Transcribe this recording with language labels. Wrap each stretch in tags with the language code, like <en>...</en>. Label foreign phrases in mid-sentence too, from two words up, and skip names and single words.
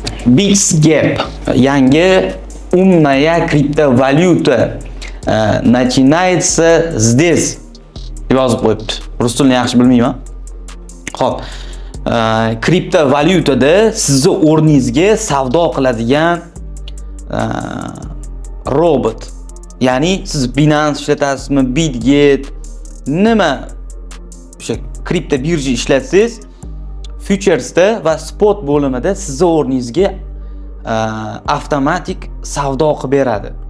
<uz>BixGap yangi</uz> <ru>умная криптовалюта начинается здесь</ru> <uz>deb yozib qo'yibdi. Rus tilini yaxshi bilmayman. Xo'p, kriptovalyutada sizni o'rningizga savdo qiladigan robot. Ya'ni siz Binance ishlatasizmi, Bitget, nima o'sha kripto birja ishlatsangiz, futuresda va spot bo'limida sizni o'rningizga avtomatik savdo qilib beradi.</uz>